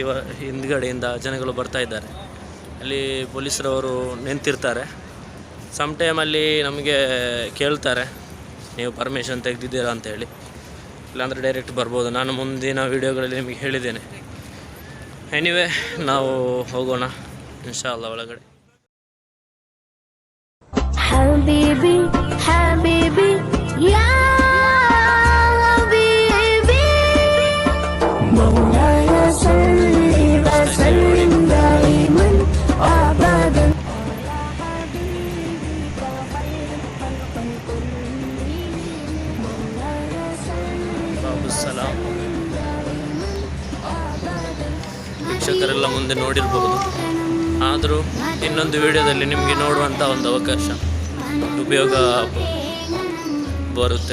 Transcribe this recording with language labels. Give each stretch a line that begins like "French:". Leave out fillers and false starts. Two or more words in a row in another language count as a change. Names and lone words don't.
Kannada: ಹಿಂದ್ಗಡೆಯಿಂದ ಜನಗಳು ಬರ್ತಾ ಇದ್ದಾರೆ. ಅಲ್ಲಿ ಪೊಲೀಸರವರು ನಿಂತಿರ್ತಾರೆ.
English: some timealli
Kannada: ನಮಗೆ ಕೇಳ್ತಾರೆ, ನೀವು ಪರ್ಮಿಷನ್ ತೆಗೆದಿದ್ದೀರಾ ಅಂತೇಳಿ. ಇಲ್ಲಾಂದರೆ ಡೈರೆಕ್ಟ್ ಬರ್ಬೋದು. ನಾನು ಮುಂದಿನ ವೀಡಿಯೋಗಳಲ್ಲಿ ನಿಮಗೆ ಹೇಳಿದ್ದೇನೆ. ಎನಿವೇ, ನಾವು ಹೋಗೋಣ
Arabic: إن شاء الله
Kannada: ಒಳಗಡೆ.
Arabic: حبيبي حبيبي يا حبيبي مولاي صل وسلم دائما ابدا
Kannada: ವೀಕ್ಷಕರೆಲ್ಲ ಮುಂದೆ ನೋಡಿರ್ಬೋದು. ಆದರೂ ಇನ್ನೊಂದು ವಿಡಿಯೋದಲ್ಲಿ ನಿಮಗೆ ನೋಡುವಂಥ ಒಂದು ಅವಕಾಶ, ಉಪಯೋಗ ಬರುತ್ತೆ.